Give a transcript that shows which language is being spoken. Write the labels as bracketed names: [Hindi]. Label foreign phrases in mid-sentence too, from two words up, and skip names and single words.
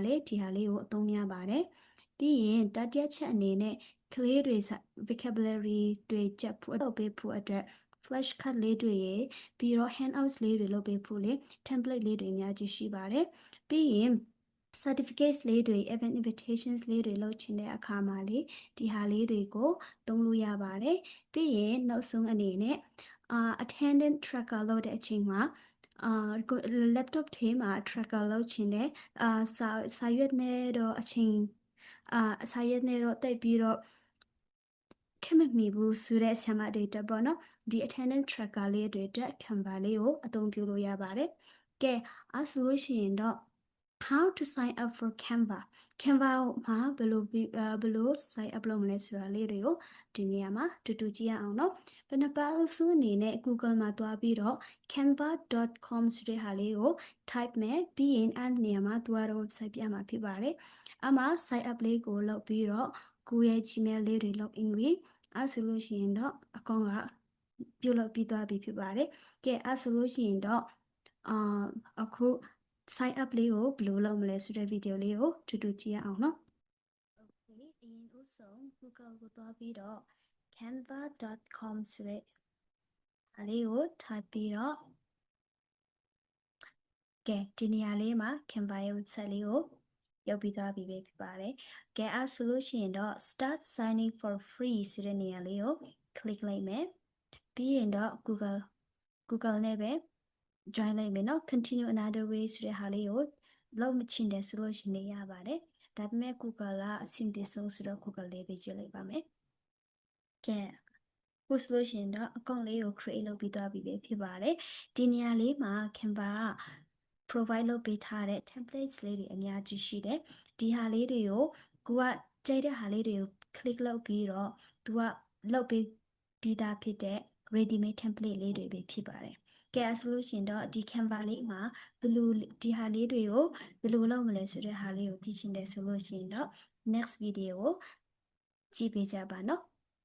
[Burmese] လေဒီဟာလေးကိုအသုံးများပါတယ်ပြီးရင်တတိယချက်အနေနဲ့ကလေးတွေ vocabulary တွေကြက်ဖို့လုပ်ပေးဖို့အတွက် [English] flash card [Burmese] လေးတွေရေပြီးတော့ handouts လေးတွေလုပ်ပေးဖို့လေ template လေးတွေအများကြီးရှိပါတယ်ပြီးရင် certificates လေးတွေ [English] event invitations [Burmese] လေးတွေလုပ်ချင်တဲ့အခါမှာလေဒီဟာလေးတွေကိုသုံးလို့ရပါတယ်ပြီးရင်နောက်ဆုံးအနေနဲ့ [English] attendance tracker [Burmese] လုပ်တဲ့အချိန်မှာ laptop ထဲမှာ tracker လုပ်ချင်တဲ့စာရွက်နဲ့တော့အချိန်စာရွက်နဲ့တော့တိတ်ပြီးတော့ခက်မမီဘူးဆိုတဲ့ဆရာမတွေတက်ပေါ့နော်ဒီ [English] attendance tracker [Burmese] လေးတွေတက် Canva လေးကိုအသုံးပြုလို့ရ ပါတယ်ကဲအဲ့ဆိုလို့ရှိရင်တော့ [English] how to sign up for Canva [Burmese] မှာဘယ်လို [English] sign up [Burmese] လုပ်မလဲဆိုတာလေးတွေကိုဒီနေရာမှာတူကြည့်ရအောင်နော်ဘ ယ်နှပါလို့ဆိုအနေနဲ့ Google မှာတွားပြီးတော့ canva.com ဆိုတဲ့ဟာလေးကို type မယ်ပြီးရင်အဲ့နေရာမှာသူ ကတော့ website ပြမှာဖြစ်ပါတယ်အမှာ [English] sign up [Burmese] လေးကိုလုပ်ပြီးတော့ကိုယ့်ရဲ့ Gmail လေးတွေ [English] log in [Burmese] ပြီးအဲ့ဆိုလို့ရှိရင်တော့အကောင့်ကပြုလုပ်ပြီးသွားပြီဖြစ်ပါတယ်ကဲအဲ့ဆိုလို့ရှိရင်တော့အခု [English] sign up [Burmese] လေးကိုဘယ်လိုလုပ်မလဲဆိုတဲ့ဗီဒီယိုလေးကိုတူကြည့်ရအောင်နော် Okay အရင်ဦးဆုံး Google ကိုသွားပြီးတော့ canva.com ဆိုတဲ့အလေးကို type ပြီးတော့ ကဲဒီနေရာလေးမှာ Canva ရဲ့ website လေးကိုရောက်ပြီးသွားပြီပဲဖြစ်ပါတယ်ကဲအဲ့ဆိုလို့ရှိရင်တော့ [English] start signing for free [Burmese] ဆိုတဲ့နေရာလေးကို click လိုက်မယ်ပြီးရင်တော့ Google နဲ့ပဲ join လိုက်မယ်နော် [English] continue another way [Burmese] ဆိုတဲ့ဟာလေးကိုလုပ်မချင်တယ်ဆိုလို့ရှိရင်ရပါတယ်ဒါပေမဲ့ Google ကအဆင်ပြေဆုံးဆိုတော့ Google လေးပဲ ကြည့်လိုက်ပါမယ်ကဲခုဆိုလို့ရှိရင်တော့ account လေးကို create လုပ်ပြီးသွားပြီပဲဖြစ်ပါတယ်ဒီနေ ရာလေးမှာ Canva က provide လုပ်ပေးထားတဲ့ templates လေးတွေအများကြီးရှိတယ်ဒီဟာလေးတွေကိုကိုကကြိုက်တဲ့ဟာလေးတွေကို click လုပ်ပြီးတော့သူကလုပ်ပေးပြီးသားဖြစ်တဲ့ [English] ready made template [Burmese] လေးတွေပဲဖြစ်ပါတယ်ကဲဆိုလို့ရှိရင်တော့ဒီ Canva လေးမှာဒီဟာလေးတွေကိုဘယ်လိုလုပ်မလဲဆိုတဲ့ဟာလေးကိုသိချင်တယ်ဆိုလို့ရှိရင်တော့ [English] next video [Burmese] ကိုကြည့်ပေးကြပါနော်